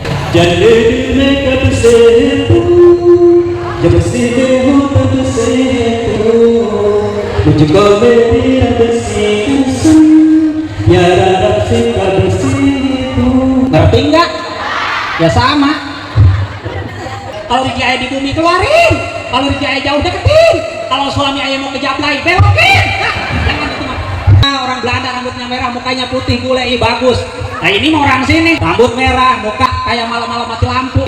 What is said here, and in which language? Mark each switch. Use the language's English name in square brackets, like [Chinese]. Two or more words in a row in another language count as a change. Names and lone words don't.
[Hindi] जले दिल में कब से तू, जब से हो तब से तू, मुझको मेरी रब से कसम, यारा रब से कब से तू. [Indonesian] Ngerti nggak? Ya sama. Kalau rezeki ayah di bumi keluarin, kalau rezeki ayah jauh deketin, kalau suami ayah mau kejablay belokin. Jangan itu mah. Nah, orang Belanda rambutnya merah, mukanya putih, gulai bagus. Nah ini mau orang sini, rambut merah, muka kayak malam-malam mati lampu.